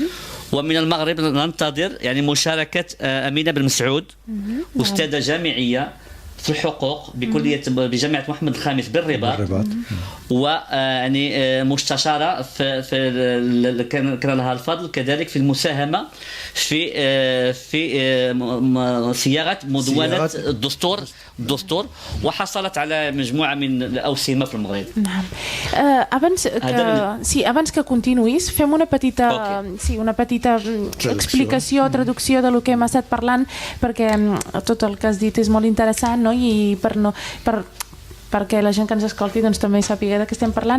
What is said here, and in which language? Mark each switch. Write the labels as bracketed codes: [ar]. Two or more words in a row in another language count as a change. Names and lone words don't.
[ar] ومن المغرب ننتظر يعني مشاركه امينه بن مسعود استاذه جامعيه في الحقوق بجامعة محمد الخامس بالرباط ويعني مستشارة في كان لها الفضل كذلك في المساهمة في صياغة مدونة الدستور وحصلت على مجموعة من الأوسمة في المغرب. نعم. [ca] Abans que continuïs, fem una petita explicació, traducció de lo que hem estat parlant, perquè tot el que has dit és molt interessant, no? I perquè la gent que ens escolti doncs, també sàpiga de què estem parlant.